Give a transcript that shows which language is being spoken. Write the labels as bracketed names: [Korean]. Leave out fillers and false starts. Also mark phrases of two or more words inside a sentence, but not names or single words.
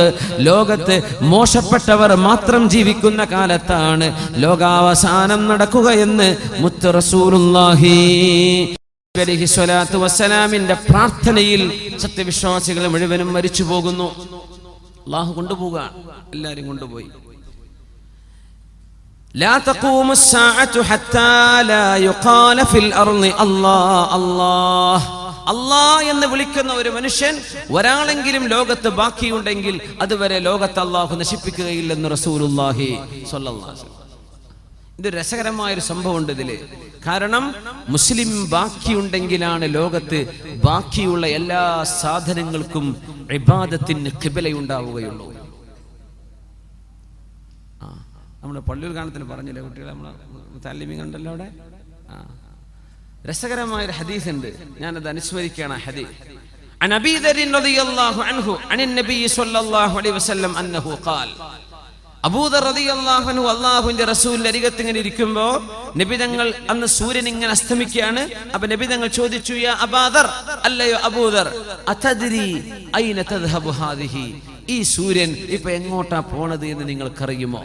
[Malayalam] ലോകത്ത് മോശപ്പെട്ടവർ മാത്രം ജീവിക്കുന്ന കാലത്താണ് ലോകാവസാനം നടക്കുകയെന്ന് മുത്ത് [Arabic] رسول الله عليه الصلاة والسلام [Malayalam] പ്രാർത്ഥനയിൽ സത്യവിശ്വാസികൾ മുഴുവനും മരിച്ചു പോകുന്നു. അല്ലാഹു കൊണ്ടുപോകുക, എല്ലാരും കൊണ്ടുപോയി. [Arabic] لا تقوم الساعة حتى لا يقال في الأرض الله الله الله [Malayalam] എന്ന് വിളിക്കുന്ന ഒരു മനുഷ്യൻ ഒരാളെങ്കിലും ലോകത്ത് ബാക്കിയുണ്ടെങ്കിൽ അതുവരെ ലോകത്ത് അല്ലാഹു നശിപ്പിക്കുകയില്ലെന്ന് [Arabic] رسول الله صلى الله عليه وسلم. [Malayalam] ഇത് രസകരമായൊരു സംഭവമുണ്ട് ഇതില്. കാരണം മുസ്ലിം ബാക്കിയുണ്ടെങ്കിലാണ് ലോകത്ത് ബാക്കിയുള്ള എല്ലാ സാധനങ്ങൾക്കും ഇബാദത്തിന് ഖിബലയുണ്ടാവുകയുള്ളൂ. നമ്മുടെ പള്ളിയിൽ കാണത്തിന് പറഞ്ഞില്ലേ കുട്ടികളെ, നമ്മളെ താലിമി കണ്ടല്ലോ അവിടെ. രസകരമായൊരു ഹദീസ് ഉണ്ട്, ഞാനത് അനുസ്മരിക്കുകയാണ്. [Arabic] ഹദീസ് عن أبي ذر رضي الله عنه عن النبي صلى الله عليه وسلم أنه قال. [Malayalam] അബൂദർ [Arabic] رضي الله عنه [Malayalam] അല്ലാഹുവിന്റെ റസൂലിന്റെ അരികത്ത് ഇങ്ങനെ ഇരിക്കുമ്പോൾ നബി തങ്ങൾ, അന്ന് സൂര്യൻ ഇങ്ങനെ അസ്തമിക്കുകയാണ്. അപ്പൊ നബി തങ്ങൾ ചോദിച്ചു, യാ അബൂദർ, അല്ലയോ അബൂദർ, [Arabic] أتدري أين تذهب هذه, [Malayalam] ഈ സൂര്യൻ ഇപ്പൊ എങ്ങോട്ടാ പോണത് എന്ന് നിങ്ങൾക്കറിയുമോ?